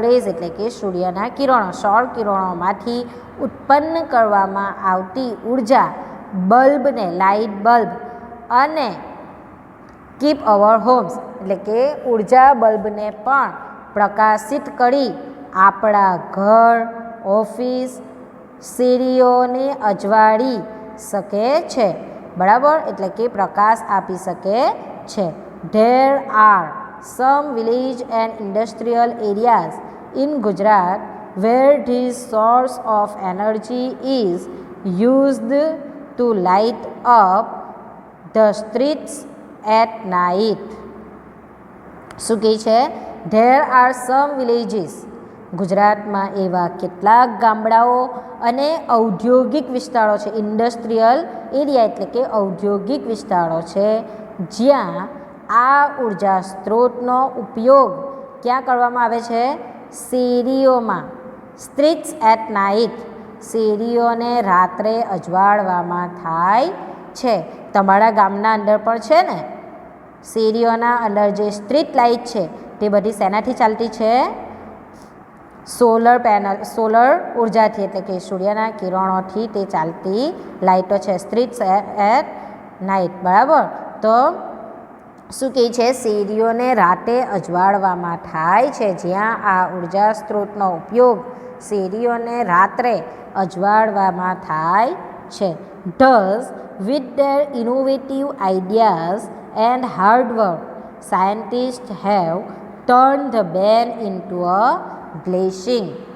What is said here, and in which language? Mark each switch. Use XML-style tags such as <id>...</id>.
<gu>એટલે કે સૂર્યના કિરણો, સૌર કિરણોમાંથી ઉત્પન્ન કરવામાં આવતી ઉર્જા બલ્બને, લાઇટ બલ્બ અને</gu> <en>keep our homes</en> <gu>એટલે કે ઉર્જા બલ્બને પણ પ્રકાશિત કરી આપણા ઘર, ઓફિસ, શેરીઓને અજવાળી શકે છે. બરાબર, એટલે કે પ્રકાશ આપી શકે છે.</gu> <en>There are some village and industrial areas in Gujarat where this source of energy is used to light up the streets at night.</en> <gu>શું કહે છે?</gu> <en>There are some villages.</en> <gu>ગુજરાતમાં એવા કેટલાક ગામડાઓ અને ઔદ્યોગિક વિસ્તારો છે, ઇન્ડસ્ટ્રીયલ એરિયા એટલે કે ઔદ્યોગિક વિસ્તારો છે, જ્યાં આ ઉર્જા સ્ત્રોતનો ઉપયોગ ક્યાં કરવામાં આવે છે? શેરીઓમાં.</gu> <en>streets at night</en> <gu>શેરીઓને રાત્રે અજવાળવામાં થાય છે. તમારા ગામના અંદર પણ છે ને શેરીઓના અંદર જે સ્ટ્રીટ લાઇટ છે તે બધી શેનાથી ચાલતી છે? સોલર ઉર્જાથી, એટલે કે સૂર્યના કિરણોથી તે ચાલતી લાઇટો છે,</gu> <en>Streets at night.</en> <gu>બરાબર. તો શું કહે છે? શેરીઓને રાતે અજવાળવામાં થાય છે. જ્યાં આ ઉર્જા સ્ત્રોતનો ઉપયોગ શેરીઓને રાત્રે અજવાળવામાં થાય છે.</gu> <en>Thus, with their innovative ideas and hard work, scientists have turned the ban into a blessing.</en>